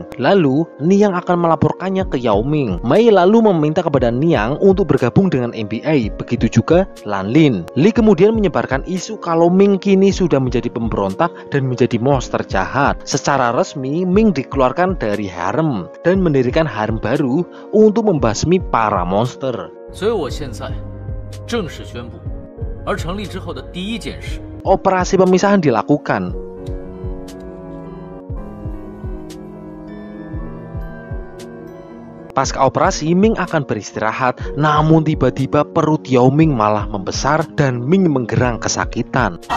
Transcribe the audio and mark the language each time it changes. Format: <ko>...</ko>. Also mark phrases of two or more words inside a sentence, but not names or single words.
<id>Lalu Niang akan melaporkannya ke Yao Ming. Mei lalu meminta kepada Niang untuk bergabung dengan MBA. Begitu juga Lanlin. Li kemudian menyebarkan isu kalau Ming kini sudah menjadi pemberontak dan menjadi monster jahat. Secara resmi Ming dikeluarkan dari harem dan mendirikan harem baru untuk membasmi para monster.</id> <zh>所以我现在 正式宣布，而成立之后的第一件事，</zh> <id>operasi pemisahan dilakukan. Pasca operasi, Ming akan beristirahat, namun tiba-tiba perut Yao Ming malah membesar dan Ming menggerang kesakitan.</id>